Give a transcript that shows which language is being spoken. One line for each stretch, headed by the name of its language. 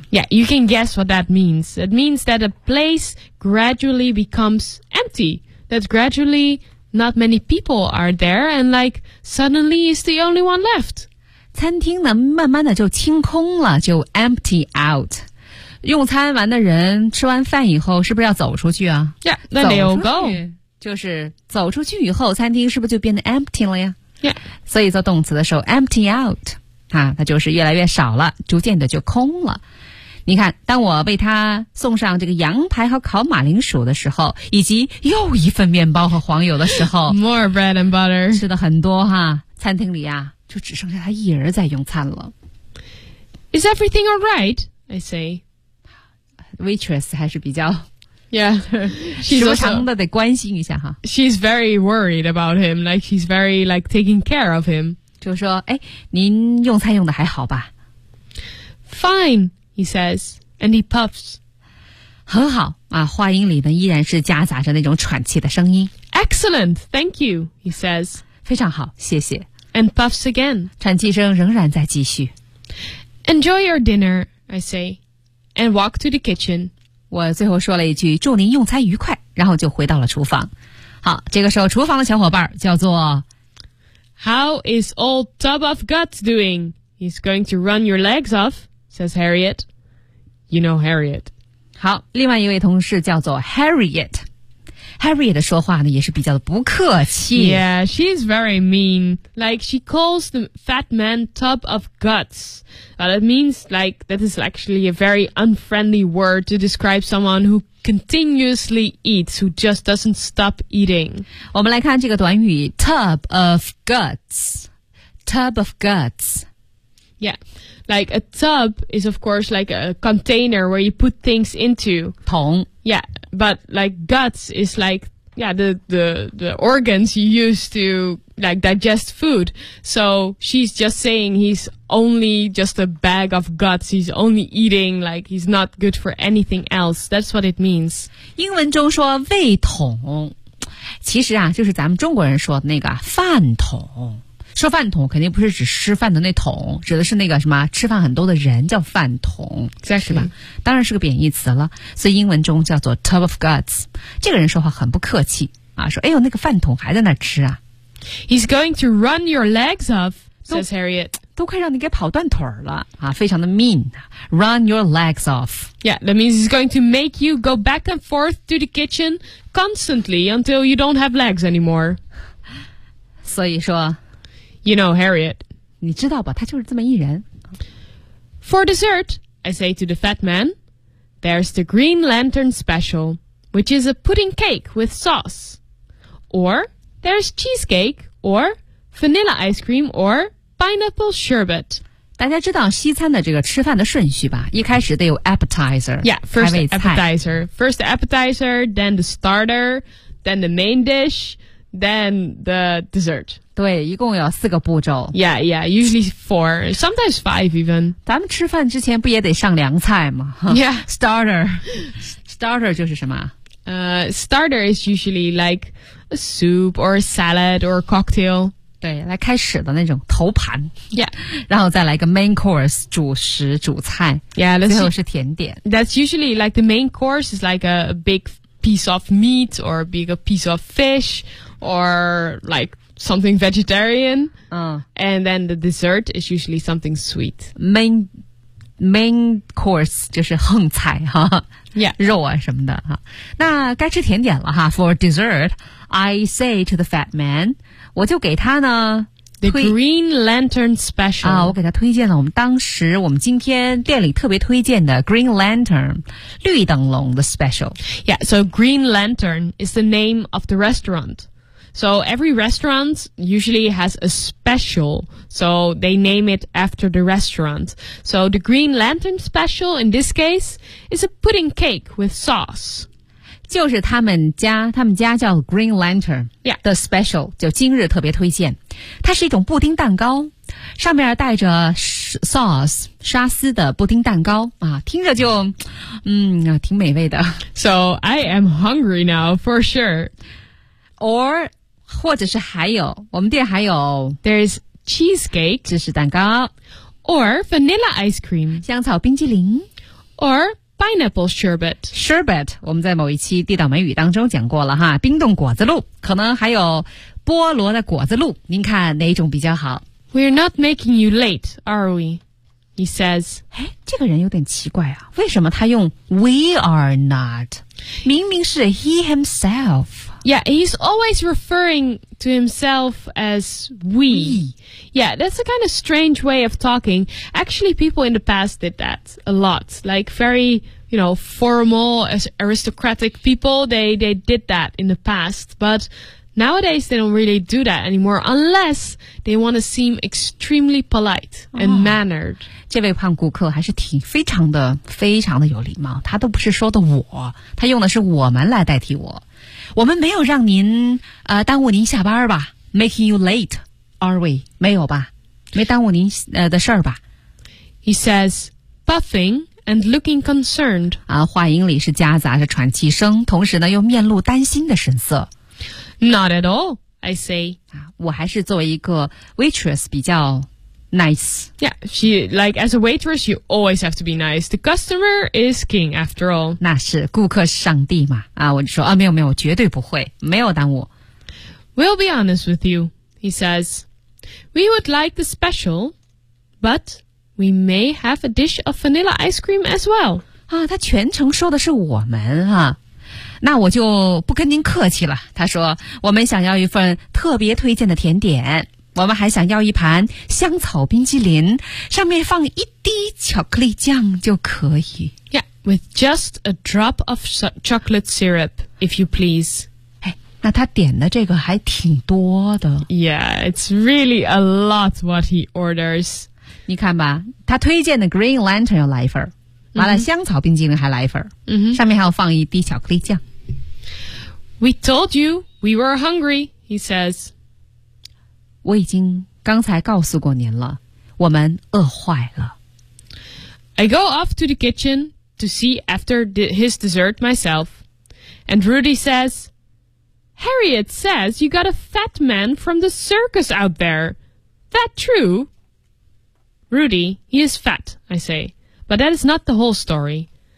English: Yeah, you can guess what that means. It means that a place gradually becomes empty. That gradually not many people are there and like suddenly is the only one left.
Chinese: 餐厅呢慢慢的就清空了，就
English: empty out.
Chinese: 用餐完的人吃完饭以后是不是要走出去啊？
English: Yeah, then they'll go.
Chinese: 就是走出去以后，餐厅是不是就变得 empty 了呀？
English: Yeah.
Chinese: 所以做动词的时候 ，empty out， 啊，它就是越来越少了，逐渐的就空了。你看，当我为他送上这个羊排和烤马铃薯的时候，以及又一份面包和黄油的时候
English: ，more bread and butter，
Chinese: 吃的很多哈。餐厅里啊，就只剩下他一人在用餐了。
English: Is everything all right? I say,
Chinese: waitress 还是比较。
English: Yeah, she's very worried about him. Like, she's very, like, taking care of him.
Chinese: 就说，哎，您用餐用的还好吧？
English: Fine, he says, and he puffs.
Chinese: 很好，啊，话音里呢依然是夹杂着那种喘气的声音。
English: Excellent, thank you, he says.
Chinese: 非常好，谢谢。
English: And puffs again.
Chinese: 喘气声仍然在继续。
English: Enjoy your dinner, I say, and walk to the kitchen.
Chinese: 我最后说了一句祝您用餐愉快，然后就回到了厨房。好，这个时候厨房的小伙伴叫做
English: How is old tub of guts doing? He's going to run your legs off, says Harriet. You know Harriet.
Chinese: 好，另外一位同事叫做 Harriet。Harriet 的说话呢也是比较的不客气。
English: Yeah, she's very mean. Like she calls the fat man tub of guts. Well, that means like that is actually a very unfriendly word to describe someone who continuously eats, who just doesn't stop eating.
Chinese: 我们来看这个短语
English: tub of guts, tub of guts. Yeah, like a tub is of course like a container where you put things into.
Chinese: 桶
English: Yeah, but like guts is like yeah the organs you use to. Like digest food, so she's just saying he's only just a bag of guts. He's only eating like he's not good for anything else. That's what it means.
Chinese: 英文中说胃桶，其实啊就是咱们中国人说的那个饭桶。说饭桶肯定不是指吃饭的那桶，指的是那个什么吃饭很多的人叫饭桶，
English: exactly.
Chinese: 是吧？当然是个贬义词了，所以英文中叫做
English: tub of guts.
Chinese: 这个人说话很不客气啊，说哎呦那个饭桶还在那吃啊。
English: He's going to run your legs off, says Harriet.
Chinese: 都快让你给跑断腿了啊！非常的
English: mean. Run your legs off. Yeah, that means he's going to make you go back and forth to the kitchen constantly until you don't have legs anymore.
Chinese: 所以说
English: you know Harriet.
Chinese: 你知道吧？他就是这么一人。
English: For dessert, I say to the fat man, there's the Green Lantern special. which is a pudding cake with sauce. Or there's cheesecake, or vanilla ice cream, or pineapple sherbet.
Chinese: 大家知道西餐的这个吃饭的顺序吧？一开始得有 appetizer，
English: yeah， first appetizer， then the starter， then the main dish， then the dessert。
Chinese: 对，一共有四个步骤。
English: Yeah， yeah， usually four， sometimes five even。
Chinese: 咱们吃饭之前不也得上凉菜吗？
English: Yeah，
Chinese: starter， starter 就是什么？
English: Starter is usually like a soup or a salad or a cocktail。
Chinese: 对，来开始的那种头盘
English: ，Yeah，
Chinese: 然后再来一个 main course 主食主菜
English: ，Yeah，
Chinese: 最后是甜点。
English: That's usually like the main course is like a big piece of meat or a big piece of fish or like something vegetarian。嗯，And then the dessert is usually something sweet。
Chinese: Main course 就是横菜哈
English: ，Yeah，
Chinese: 肉啊什么的哈。那该吃甜点了哈
English: ，For dessert， I say to the fat man。
Chinese: 我就给他呢
English: The Green Lantern Special
Chinese: 啊，我给他推荐了我们今天店里特别推荐的 Green Lantern 绿灯笼的 Special
English: Yeah, so Green Lantern is the name of the restaurant So every restaurant usually has a special So they name it after the restaurant So the Green Lantern Special in this case is a pudding cake with sauce
Chinese: 就是他们家叫 Green Lantern 的 Special、
English: yeah.
Chinese: 就今日特别推荐它是一种布丁蛋糕上面带着 sauce 沙司的布丁蛋糕、啊、听着就挺美味的
English: So I am hungry now for sure Or
Chinese: 或者是还有我们店还有
English: There's cheesecake
Chinese: 芝士蛋糕
English: Or vanilla ice cream
Chinese: 香草冰淇淋
English: OrPineapple sherbet.
Chinese: Sherbet, 我们在某一期地道美语当中讲过了哈冰冻果子露可能还有菠萝的果子露您看哪一种比较好
English: We're not making you late, are we? He says,
Chinese: 这个人有点奇怪啊为什么他用 we are not? 明明是 he himself.
English: Yeah, he's always referring to himself as we. Yeah, that's a kind of strange way of talking. Actually, people in the past did that a lot. Like very, you know, formal, aristocratic people, they did that in the past. But nowadays, they don't really do that anymore, unless they want to seem extremely polite and mannered.
Chinese: 这位胖顾客还是挺非常的非常的有礼貌他都不是说的我他用的是我们来代替我。我们没有让您耽误您下班吧 ,
English: making you late, are we?
Chinese: 没有吧没耽误您的事儿吧。
English: He says, puffing and looking concerned.
Chinese: 啊话音里是夹杂着喘气声同时呢又面露担心的神色。
English: Not at all, I say.
Chinese: 啊我还是作为一个 waitress 比较 nice.
English: Yeah, she, like, as a waitress, you always have to be nice. The customer is king, after all.
Chinese: 那是顾客是上帝嘛。啊我就说啊没有没有绝对不会没有耽误。
English: We'll be honest with you, he says. We would like the special, but... We may have a dish of vanilla ice cream as well.
Chinese: 啊，他全程说的是我们啊，那我就不跟您客气了。他说，我们想要一份特别推荐的甜点，我们还想要一盘香草冰淇淋，上面放一滴巧克力酱就可以。
English: Yeah, with just a drop of chocolate syrup, if you please.
Chinese: 那他点的这个还挺多的。
English: Yeah, it's really a lot what he orders.
Chinese: 你看吧他推荐的 Green Lantern 又来一份完了香草冰激凌还来一份、 mm-hmm. 上面还要放一滴巧克力酱
English: We told you we were hungry, he says
Chinese: 我已经刚才告诉过您了我们饿坏了
English: I go off to the kitchen to see after his dessert myself And Rudy says Harriet says you got a fat man from the circus out there That true? Rudy, he is fat, I say. But that is not the whole story.